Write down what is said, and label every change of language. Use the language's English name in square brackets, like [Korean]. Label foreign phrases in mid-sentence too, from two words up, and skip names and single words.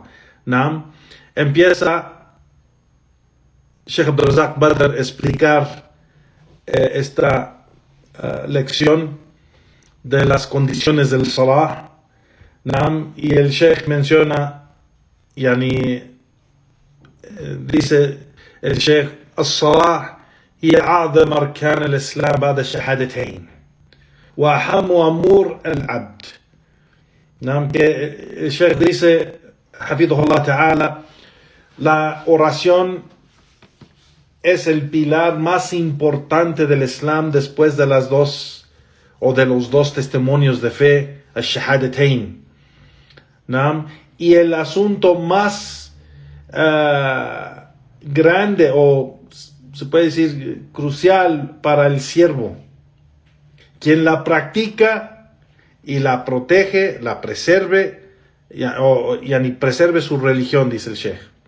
[Spanish] Empieza Sheikh Abdurrazzaq Badr a explicar esta lección de las condiciones del Salah. Y el Sheikh menciona, dice el Sheikh, [Arabic] الصلاة هي أعظم أركان الإسلام بعد الشهادتين وأهم أمور العبد. [Spanish] Que el Sheikh dice, [Arabic] حفظه الله تعالى, [Spanish] la oración es el pilar más importante del Islam después de las dos, o de los dos testimonios de fe, al-shahadatain. Y el asunto más grande, o se puede decir crucial para el siervo, quien la practica y la protege, la preserve, y preserve su religión, dice el Sheikh.